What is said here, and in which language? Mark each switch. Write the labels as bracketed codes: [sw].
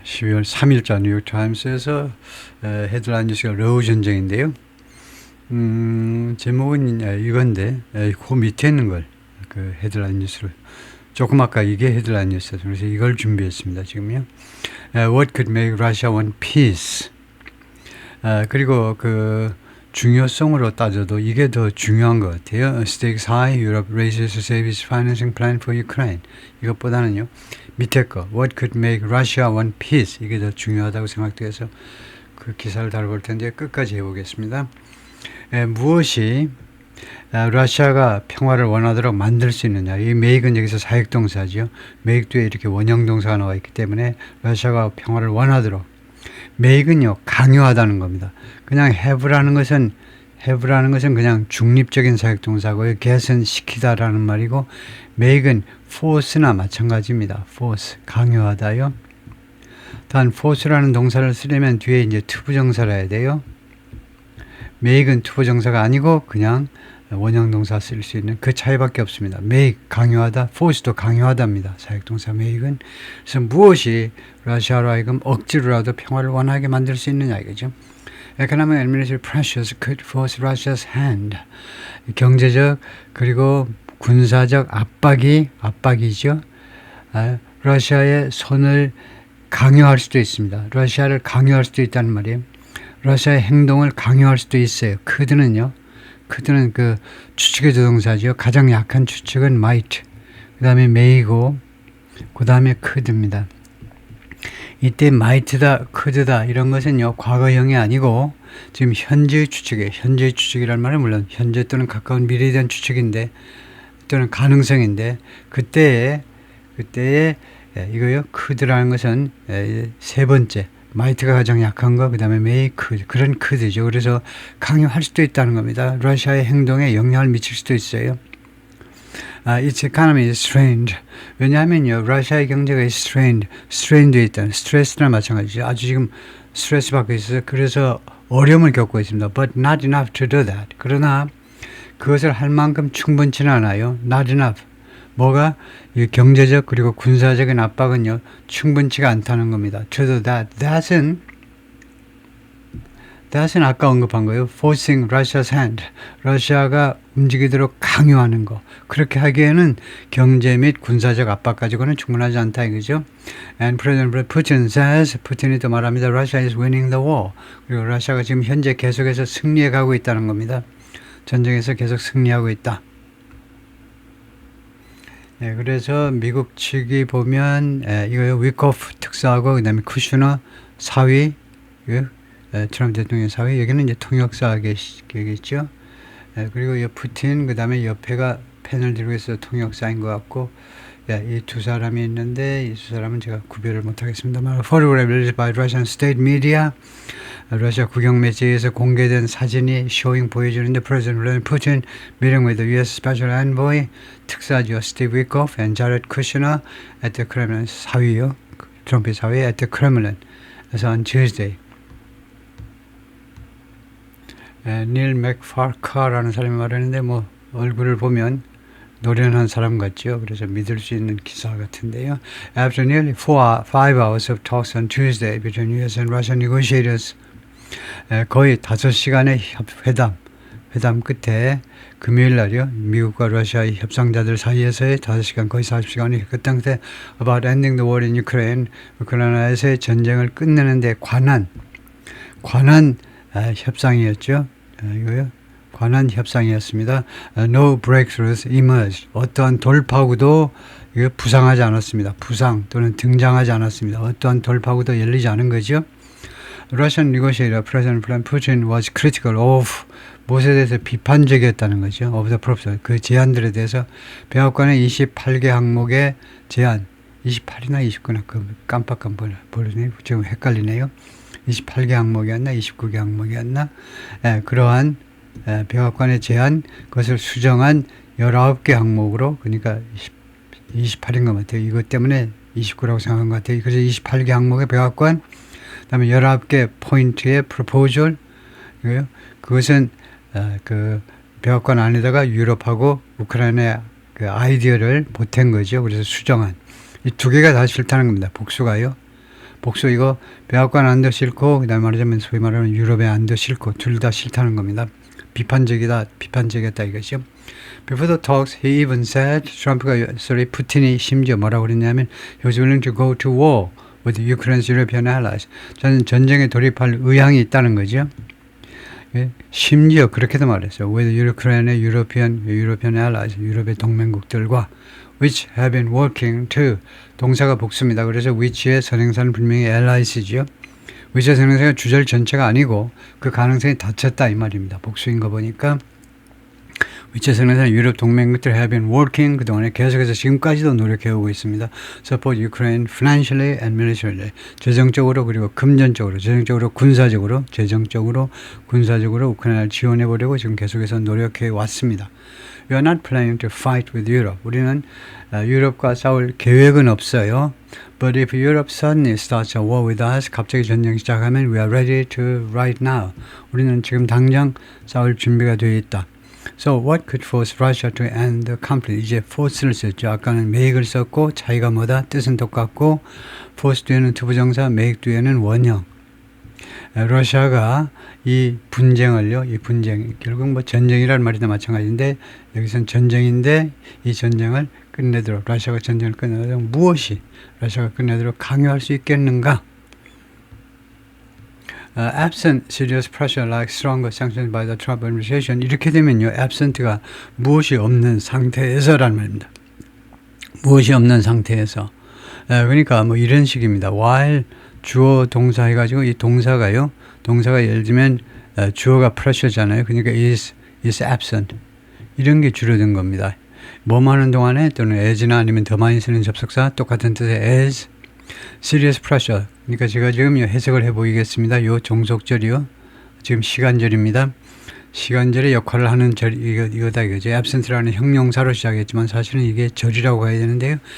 [ko] 12월 3일자 뉴욕타임스에서 헤드라인 뉴스가 러우 전쟁인데요. 제목은 이건데, 그 밑에 있는 걸, 그 헤드라인 뉴스를. 조금 아까 이게 헤드라인 뉴스였어요. 그래서 이걸 준비했습니다, 지금요. [en] What could make Russia want peace? [ko] 그리고 그 중요성으로 따져도 이게 더 중요한 것 같아요. [en] Stakes high, Europe raises to save its financing plan for Ukraine. [ko] 이것보다는요. 밑에 거 [en] What could make Russia want peace? [ko] 이게 더 중요하다고 생각돼서 그 기사를 다뤄볼 텐데 끝까지 해보겠습니다. 무엇이 러시아가 평화를 원하도록 만들 수 있느냐. 이 make은 여기서 사역동사죠. make 뒤에 이렇게 원형동사가 나와 있기 때문에 러시아가 평화를 원하도록 make은요 강요하다는 겁니다. 그냥 have라는 것은 그냥 중립적인 사역동사고요. get은 시키다라는 말이고 make은 force나 마찬가지입니다. force 강요하다요. 단 force라는 동사를 쓰려면 뒤에 이제 투부정사를 해야 돼요. make은 투부정사가 아니고 그냥 원형동사 쓸 수 있는 그 차이밖에 없습니다. make 강요하다, force도 강요하다입니다. 사역동사 make은. 그래서 무엇이 러시아로 하여금 억지로라도 평화를 원하게 만들 수 있느냐 이거죠. [en] Economic and military pressures could force Russia's hand. [ko] 경제적 그리고 군사적 압박이죠. 러시아의 손을 강요할 수도 있습니다. 러시아를 강요할 수도 있다는 말이에요. 러시아의 행동을 강요할 수도 있어요. could는요. could는 그 추측의 조동사죠. 가장 약한 추측은 might. 그 다음에 may고 그 다음에 could입니다. 이때 might다, could다 이런 것은요. 과거형이 아니고 지금 현재의 추측이에요. 현재의 추측이라는 말은 물론 현재 또는 가까운 미래에 대한 추측인데 또는 가능성인데 그때에 이거요. could라는 것은 세 번째 might가 가장 약한 거, 그 다음에 may, could 그런 could죠. 그래서 강요할 수도 있다는 겁니다. 러시아의 행동에 영향을 미칠 수도 있어요. [en] Its economy is strained. [ko] 왜냐하면요, 러시아의 경제가 strained 되어 있다는 스트레스나 마찬가지죠. 아주 지금 스트레스 받고 있어서 그래서 어려움을 겪고 있습니다. [en] But not enough to do that. [ko] 그러나 그것을 할 만큼 충분치는 않아요. [en] Not enough. [ko] 뭐가 이 경제적 그리고 군사적인 압박은요 충분치가 않다는 겁니다. [en] To do that. [ko] That은 아까 언급한 거예요. [en] Forcing Russia's hand. [ko] 러시아가 움직이도록 강요하는 거. 그렇게 하기에는 경제 및 군사적 압박 가지고는 충분하지 않다 이거죠. [en] And President Putin says, [ko] 푸틴이 또 말합니다. [en] Russia is winning the war. [ko] 그리고 러시아가 지금 현재 계속해서 승리해 가고 있다는 겁니다. 전쟁에서 계속 승리하고 있다. 네, 그래서 미국 측이 보면 이거요 위코프 특사하고 그다음에 쿠슈너 사위, 트럼프 대통령 사위 여기는 이제 통역사 계시겠죠. 그리고 푸틴 그다음에 옆에가 펜을 들고 있어 통역사인 것 같고 이 두 사람이 있는데 이 두 사람은 제가 구별을 못하겠습니다만 [en] photograph released by Russian state media [ko] 러시아 국영 매체에서 공개된 사진이 보여주는데 [en] President Vladimir Putin meeting with the U.S. [ko] Special Envoy 특사죠 [en] Steve Witkoff and Jared Kushner at the Kremlin [ko] 사위요 트럼프 사위 [en] at the Kremlin [ko] 그래서 [en] on Tuesday [ko] 닐 맥파커라는 사람이 말하는데 뭐 얼굴을 보면 노련한 사람 같죠. 그래서 믿을 수 있는 기사 같은데요. [en] After nearly 5 hours of talks on Tuesday between U.S. and Russian negotiators [ko] 거의 5시간의 회담 끝에 금요일 날이요. 미국과 러시아의 협상자들 사이에서의 5시간 거의 40시간이 끝난 끝에 [en] about ending the war in Ukraine [ko] 우크라이나에서의 전쟁을 끝내는 데 관한 협상이었죠. 이거요. 관한 협상이었습니다. [en] No breakthroughs emerged. [ko] 어떠한 돌파구도 부상하지 않았습니다. 부상 또는 등장하지 않았습니다. 어떠한 돌파구도 열리지 않은 거죠. [en] Russian negotiator President Vladimir Putin was critical of [ko] 무엇에 대해서 비판적이었다는 거죠. [en] Of the proposal. [ko] 그 제안들에 대해서 백악관의 28개 항목의 제안 28이나 29나 깜빡깜빡 버리네요. 지금 헷갈리네요. 28개 항목이었나 29개 항목이었나 그러한 백악관의 제안 그것을 수정한 19개 항목으로 그러니까 28인 것 같아요. 이것 때문에 29라고 생각한 것 같아요. 그래서 28개 항목의 백악관 그 다음에 19개 포인트의 프로포절 이거요. 그것은 그 백악관 안에다가 유럽하고 우크라이나의 그 아이디어를 보탠 거죠. 그래서 수정한 이 두 개가 다 싫다는 겁니다. 복수가요. 복수 이거 백악관 안도 싫고 그다음에 말하자면 소위 말하는 유럽의 안도 싫고 둘 다 싫다는 겁니다. 비판적이었다 이것이요. [en] Before the talks, he even said, [ko] 푸틴이 심지어 뭐라고 그랬냐면 [en] he was willing to go to war with Ukraine's European allies. [ko] 저는 전쟁에 돌입할 의향이 있다는 거죠. 예, 심지어 그렇게도 말했어요. [en] with Ukraine의 European allies, [ko] 유럽의 동맹국들과 [en] which have been working to [ko] 동사가 복수입니다. 그래서 which의 선행사는 분명히 allies죠. which의 선행사가 주절 전체가 아니고 그 가능성이 닫혔다 이 말입니다. 복수인 거 보니까 which의 선행사는 유럽 동맹국들 [en] have been working [ko] 그동안에 계속해서 지금까지도 노력해오고 있습니다. [en] support Ukraine financially and militarily [ko] 재정적으로 그리고 금전적으로 재정적으로 군사적으로 재정적으로 군사적으로 우크라이나를 지원해보려고 지금 계속해서 노력해 왔습니다. [en] We are not planning to fight with Europe. [ko] 우리는 유럽과 싸울 계획은 없어요. [en] But if Europe suddenly starts a war with us, [ko] 갑자기 전쟁 시작하면 [en] we are ready to right now. [ko] 우리는 지금 당장 싸울 준비가 되어 있다. [en] So what could force Russia to end the conflict? [ko] 이제 force를 썼죠. 아까는 make을 썼고 차이가 뭐다? 뜻은 똑같고 force 뒤에는 투부정사, make 뒤에는 원형. 러시아가 이 분쟁을요, 이 분쟁, 결국 뭐 전쟁이라는 말이나 마찬가지인데, 여기서는 전쟁인데, 이 전쟁을 끝내도록, 러시아가 전쟁을 끝내도록 무엇이 러시아가 끝내도록 강요할 수 있겠는가? [en] Absent serious pressure like stronger sanctions by the Trump administration. [ko] 이렇게 되면요, absent가 무엇이 없는 상태에서라는 말입니다. 무엇이 없는 상태에서. 그러니까 뭐 이런 식입니다. while 주어 동사 해가지고 이 동사가 예를 들면 주어가 pressure잖아요. 그러니까 [en] is absent. [ko] 이런 게 줄어든 겁니다. 뭐뭐 하는 동안에 또는 as나 아니면 더 많이 쓰는 접속사 똑같은 뜻의 [en] as serious pressure. [ko] 그러니까 제가 지금 해석을 해보이겠습니다. 요 종속절이요. 지금 시간절입니다. 시간절의 역할을 하는 절, 이거다 이거죠. absent라는 형용사로 시작했지만 사실은 이게 절이라고 가야 되는데요.